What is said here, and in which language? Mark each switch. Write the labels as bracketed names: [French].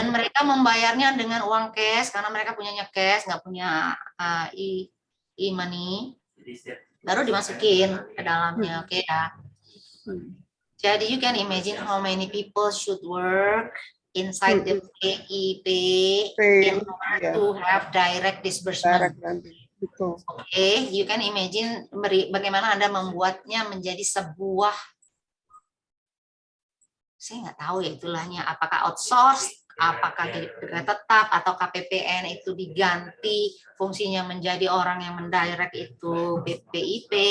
[Indonesian] Dan mereka membayarnya dengan uang cash karena mereka punyanya cash, nggak punya e-money. Baru dimasukin ke dalamnya, oke ya. [English] Jadi you can imagine how many people should work inside the PIP in order to have direct disbursement. [Indonesian] Oke, [English] you can imagine [Indonesian] bagaimana Anda membuatnya menjadi sebuah, saya nggak tahu ya itulahnya, apakah outsource, apakah jadi pegawai tetap, atau KPPN itu diganti fungsinya menjadi orang yang mendirect itu PIP,